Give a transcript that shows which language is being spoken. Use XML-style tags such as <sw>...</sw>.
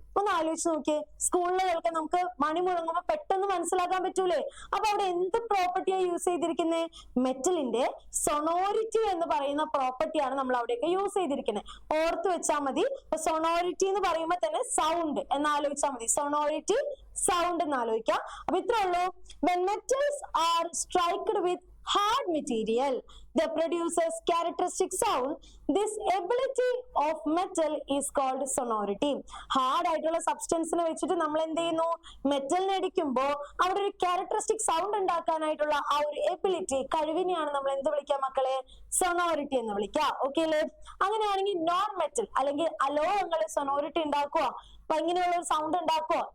<ml>ഒന്ന് ആലോചിച്ച് നോക്കിയേ, സ്കൂളുകളിലൊക്കെ നമുക്ക് മണി മുഴങ്ങുമ്പോൾ പെട്ടെന്ന് മനസ്സിലാക്കാൻ പറ്റൂലേ? അപ്പൊ അവിടെ എന്ത് പ്രോപ്പർട്ടിയാണ് യൂസ് ചെയ്തിരിക്കുന്നത്? മെറ്റലിന്റെ സൊണോരിറ്റി എന്ന് പറയുന്ന പ്രോപ്പർട്ടിയാണ് നമ്മൾ അവിടെയൊക്കെ യൂസ് ചെയ്തിരിക്കുന്നത്. ഓർത്ത് വെച്ചാൽ മതി. സൊണോരിറ്റി എന്ന് പറയുമ്പോൾ തന്നെ സൗണ്ട് എന്ന് ആലോചിച്ചാൽ മതി. സൊണോരിറ്റി സൗണ്ട് എന്ന് ആലോചിക്കാം. അപ്പൊ ഇത്രേ ഉള്ളൂ.</ml> <en>When metals are struck with hard material, they produces characteristic sound. This ability of metal is called sonority.</en> <ml>Hard ആയിട്ടുള്ള സബ്സ്റ്റൻസിനെ വെച്ചിട്ട് നമ്മൾ എന്ത് ചെയ്യുന്നു? മെറ്റലിനെ അടിക്കുമ്പോൾ അവിടെ ഒരു ക്യാരക്ടറിസ്റ്റിക് സൗണ്ട് ഉണ്ടാക്കാനായിട്ടുള്ള ആ ഒരു എബിലിറ്റി, കഴിവിനെയാണ് നമ്മൾ എന്ത് വിളിക്കുക മക്കളെ? സൊണോരിറ്റി എന്ന് വിളിക്കുക. ഓക്കെ അല്ലേ? അങ്ങനെയാണെങ്കിൽ നോൺ മെറ്റൽ അല്ലെങ്കിൽ അലോഹങ്ങൾ സൊണോരിറ്റി ഉണ്ടാക്കുക, അപ്പൊ ഇങ്ങനെയുള്ള ഒരു സൗണ്ട് ഉണ്ടാക്കുക?</ml>